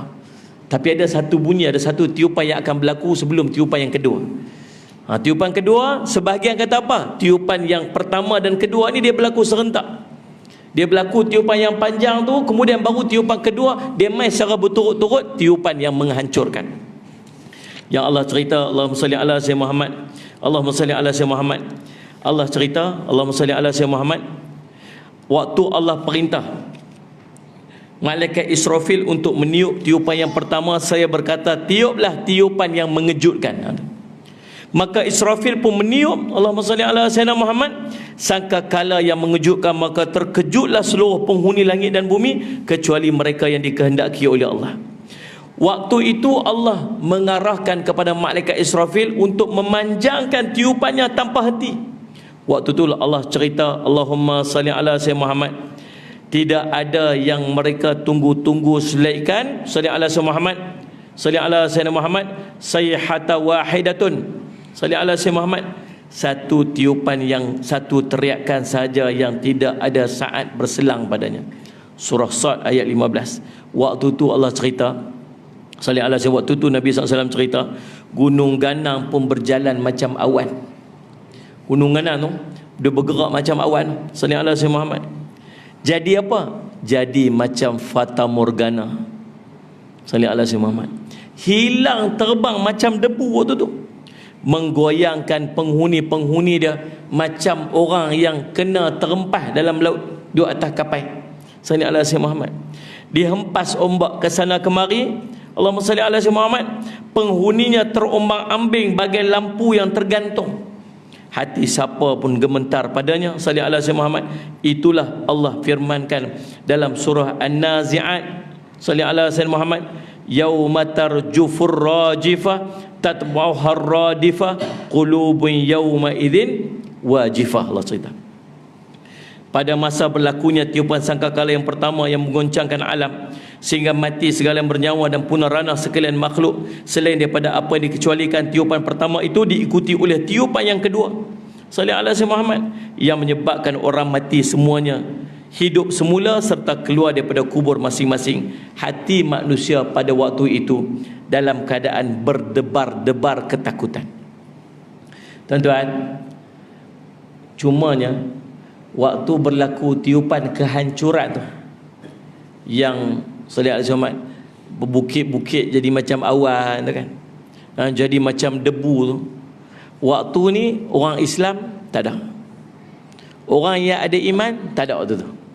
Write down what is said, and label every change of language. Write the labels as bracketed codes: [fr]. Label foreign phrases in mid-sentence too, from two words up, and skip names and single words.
[ms] Tapi ada satu bunyi, ada satu tiupan yang akan berlaku sebelum tiupan yang kedua. Tiupan kedua, sebahagian kata apa? Tiupan yang pertama dan kedua ni dia berlaku serentak. Dia berlaku tiupan yang panjang tu, kemudian baru tiupan kedua, dia main secara berturut-turut, tiupan yang menghancurkan. Yang Allah cerita, [ar] اللهم صل على سيدنا محمد، اللهم صل على سيدنا محمد. [ms] Allah cerita, [ar] اللهم صل على سيدنا محمد, [ms] waktu Allah perintah malaikat Israfil untuk meniup tiupan yang pertama, saya berkata, tiuplah tiupan yang mengejutkan. Maka Israfil pun meniup, [ar] اللهم صل على سيدنا محمد, [ms] sangkakala yang mengejutkan, maka terkejutlah seluruh penghuni langit dan bumi kecuali mereka yang dikehendaki oleh Allah. Waktu itu Allah mengarahkan kepada malaikat Israfil untuk memanjangkan tiupannya tanpa henti. Waktu itu Allah cerita, [ar] اللهم صل على سيدنا محمد, [ms] tidak ada yang mereka tunggu-tunggu selain [ar] صل على سيدنا محمد، صل على سيدنا محمد، صيحة واحدة، صل على سيدنا محمد, [ms] satu tiupan yang, satu teriakan saja yang tidak ada saat berselang padanya. Surah Sad ayat 15. Waktu tu Allah cerita, [ar] صل على سيدنا, [ms] waktu tu Nabi SAW cerita, gunung ganang pun berjalan macam awan. Gunung ganang tu dia bergerak macam awan. [ar] صل على سيدنا محمد. [ms] Jadi apa? Jadi macam fata morgana. [ar] صل على سيدنا محمد. [ms] Hilang terbang macam debu waktu tu. Menggoyangkan penghuni-penghuni dia macam orang yang kena terempah dalam laut di atas kapal. [ar] صل على سيدنا محمد. [ms] Dihempas ombak ke sana kemari, [ar] اللهم صل على سيدنا محمد, [ms] penghuninya terombang-ambing bagai lampu yang tergantung. Hati siapa pun gemetar padanya. [ar] صل على سيدنا محمد. [ms] Itulah Allah firmankan dalam surah An-Nazi'at, [ar] صل على سيدنا محمد، يوم ترجف الراجفة تتبعها الرادفة قلوب يومئذ واجفة. [ms] Allah cerita pada masa berlakunya tiupan sangkakala yang pertama yang menggoncangkan alam sehingga mati segala yang bernyawa dan punah ranah sekalian makhluk, selain daripada apa yang dikecualikan tiupan pertama itu diikuti oleh tiupan yang kedua, [ar] صلى الله عليه وسلم محمد, [ms] yang menyebabkan orang mati semuanya hidup semula serta keluar daripada kubur masing-masing. Hati manusia pada waktu itu dalam keadaan berdebar-debar ketakutan. Tuan-tuan, cumanya waktu berlaku tiupan kehancuran tu, yang [ar] صلى الله عليه وسلم [ms] berbukit-bukit jadi macam awan tu kan, jadi macam debu tu, waktu ni orang Islam tak ada, orang yang ada iman tak ada waktu tu.